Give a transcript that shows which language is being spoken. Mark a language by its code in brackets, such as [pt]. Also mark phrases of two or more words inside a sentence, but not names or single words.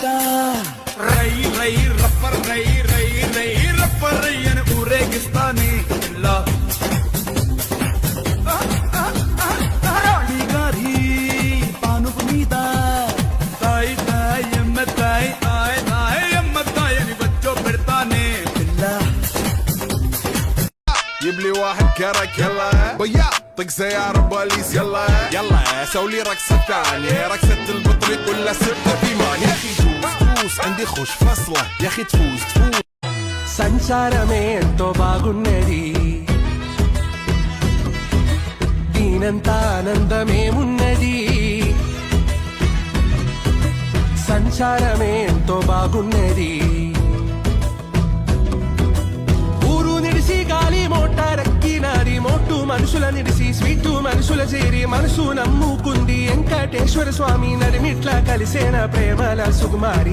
[te] రై రై రప్పర్ రై రై రై రప్పర్ రై అని ఊరేగిస్తానే ఇలా. రాణి గారి పానుగు మీద తాయి తాయి ఎమ్మ తాయి తాయి తాయి ఎమ్మ తాయి అని బచ్చో పెడతానే పిల్ల. [ar] جيب لي واحد كرك يلا بيا طق سيارة بوليس يلا يلا سوي رقصة تانية رقصة البطريق ولا ستة في مان يا أخي دوس عندي خوش فصلة يا أخي تفوز. [te] సంచారమే ఎంతో బాగున్నది, దీనంతా ఆనందమేమున్నది. సంచారమే ఎంతో బాగున్నది, ఊరు నిడిసి గాలి మోటారెక్కినాది, మోటు మనుషుల నిడిసి స్వీటు మనుషుల చేరి మనసు నమ్ముకుంది వెంకటేశ్వర స్వామి నడిమిట్లా కలిసేన ప్రేమల సుకుమారి.